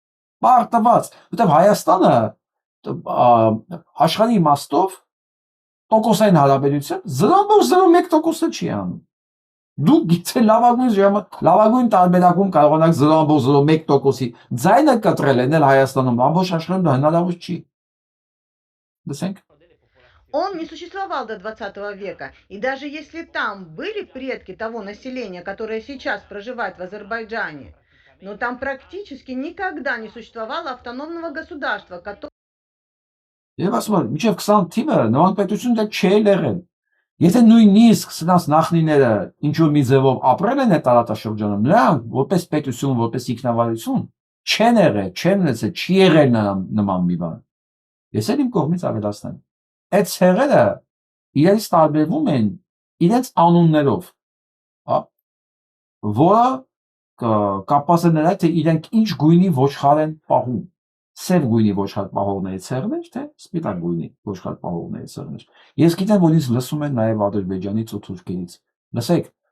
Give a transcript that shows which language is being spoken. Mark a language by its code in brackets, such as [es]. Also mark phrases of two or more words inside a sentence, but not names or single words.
[hy] որտեղ Հայաստանը աշխարհի իմաստով տոկոսային հարաբերություն 0.01% չի անում։ Դուք գիտե լավագույն տարբերակում կարողանաք 0.01%-ի ձայնը կտրել են Հայաստանում, ամբողջ աշխարհում դա հնարավոր չի։ Լսենք։ [ru] Он не существовал до 20 века, и даже если там были предки того населения, которое сейчас проживает в Азербайджане, но там практически никогда не существовало автономного государства, которое... [hy] Եվ ասում եմ, մինչև 20 թիվը նման պետություն դա չի եղել։ Եթե նույնիսկ սրանց նախնիները ինչ-որ մի ձևով ապրել են այդ տարածաշրջանում, նրանք որպես պետություն, որպես ինքնավարություն չեն եղել, չեն ունեցել, չի եղել նման մի բան։ Ես էլ իմ կողմից ավելացնեմ։ Այդ ցեղերը իրենց տարբերվում են իրենց անուններով, հա, որը կապված է նրա թե իրենք ինչ գույնի ոչխար են պահում։ Սև գույնի ոչխար պահողների ցեղներ, թե սպիտակ գույնի ոչխար պահողների ցեղներ։ Ես գիտեմ, որ ինձ լսում են նաև Ադրբեջանից ու Թուրքիից։ Լսեք,